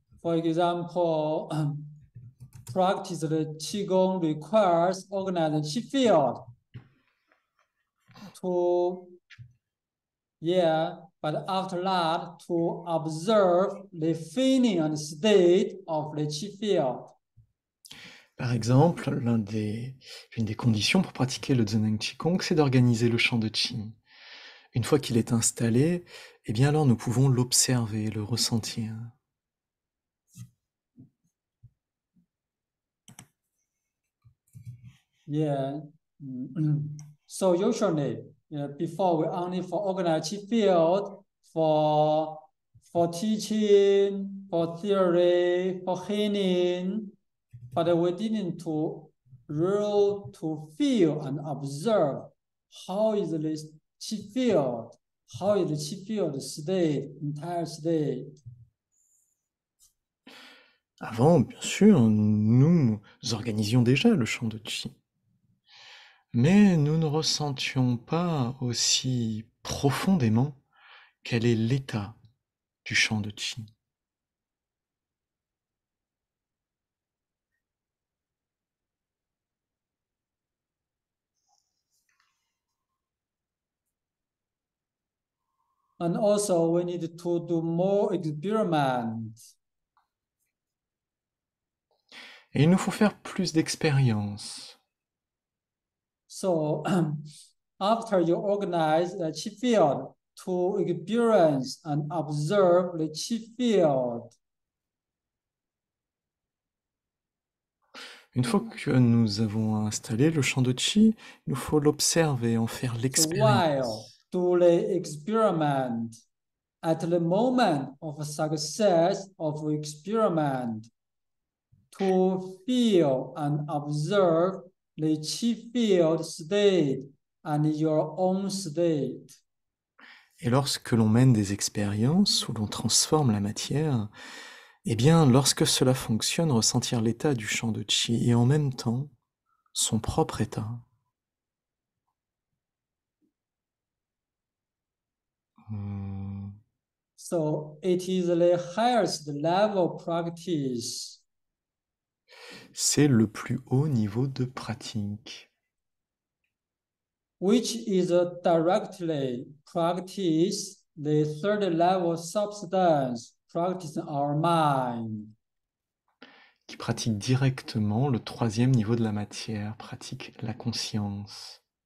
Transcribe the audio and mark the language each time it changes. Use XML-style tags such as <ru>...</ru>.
<en>For example, practice the Qigong requires organizing Qi field to, but after that, to observe the feeling and state of the Qi field.</en> <fr>Par exemple, l'une des conditions pour pratiquer le Zheneng Qigong, c'est d'organiser le champ de Qi. Une fois qu'il est installé, eh bien alors nous pouvons l'observer, le ressentir.</fr> <en>Yeah. So usually, before we only for organize Qi field for teaching, for theory, for healing, but we didn't to really to feel and observe how is the Qi field, how is the Qi field state, entire state.</en> <fr>Avant, bien sûr, nous organisions déjà le champ de Qi. Mais nous ne ressentions pas aussi profondément quel est l'état du champ de Qi.</fr> <en>And also we need to do more experiments.</en> <fr>Et il nous faut faire plus d'expériences.</fr> <en>So after you organize the Qi field to experience and observe the Qi field.</en> <fr>Une fois que nous avons installé le champ de Qi, il nous faut l'observer, en faire</fr> <en>So while</en> <fr>l'expérience.</fr> <en>do the experiment, at the moment of success of experiment, to feel and observe the Qi field state and your own state.</en> <fr>Et lorsque l'on mène des expériences où l'on transforme la matière, eh bien, lorsque cela fonctionne, ressentir l'état du champ de Qi et en même temps son propre état.</fr> <en>So it is the highest level practice.</en> <fr>C'est le plus haut niveau de pratique,</fr> <en>Which is directly practice the third level substance, practice our mind.</en> <fr>qui pratique directement le troisième niveau de la matière, pratique la conscience.</fr>